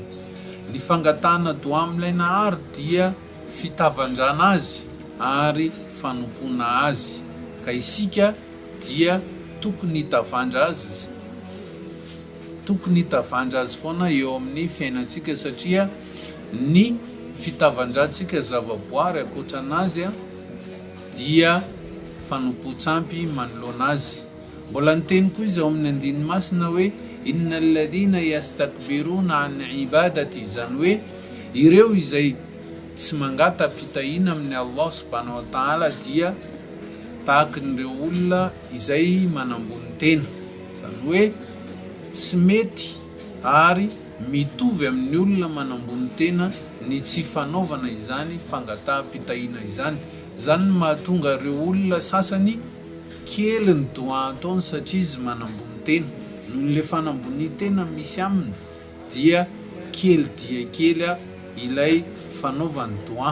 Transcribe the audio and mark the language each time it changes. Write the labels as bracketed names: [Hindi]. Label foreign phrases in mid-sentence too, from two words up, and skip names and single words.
[Malagasy] Ny fangatahana doa amin'ilay Nahary dia fitavandrana azy ary fanompona azy, ka isika dia tokony hitavandra azy, tokony hitavandra azy foana eo amin'ny fiainantsika satria ny fitavandrantsika zavaboary akoatranazy dia fanompo-tsampy manoloana azy. Mbola niteny koa izy ao amin'ny andinimasina hoe [Arabic] إن الذين يستكبرون عن عبادتي, [Malagasy] zany hoe ireo izay tsy mangata-pitahiana amin'ny [Arabic] الله سبحانه وتعالى [Malagasy] dia tahakin'ireo olona izay manambony tena. Zany hoe tsy mety ary mitovy amin'ny olona manambony tena ny tsy fanaovana izany fangataha-pitahiana izany. Zany mahatonga ireo olona sasany kely ny doa ataony satria izy manambony tena, noho le fanambony tena misy aminy dia kely ilay fanaovany doa.